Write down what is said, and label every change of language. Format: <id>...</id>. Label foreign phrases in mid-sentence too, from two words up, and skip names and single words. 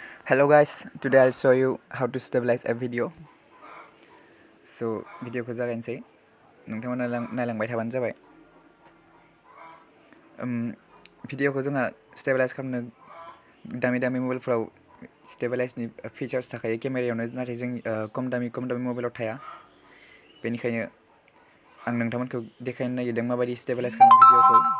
<en>Hello guys, today I'll show you how to stabilize a video.</en> <brx>So video को जागायनोसै नोंथांमोना नायलांबाय थाबानो जाबाय। भिडिअखौ जोंहा स्टेबलाइज खालामनो दामि मबाइलफ्राव स्टेबलाइजनि फिचार्स थाखायो केमेरायावनो, नाथाय जों खम दामि मबाइलाव थाया। बेनिखायनो आं नोंथांमोनखौ देखायनो नागिरदों माबायदि स्टेबलाइज खालामो भिडिअखौ।</brx>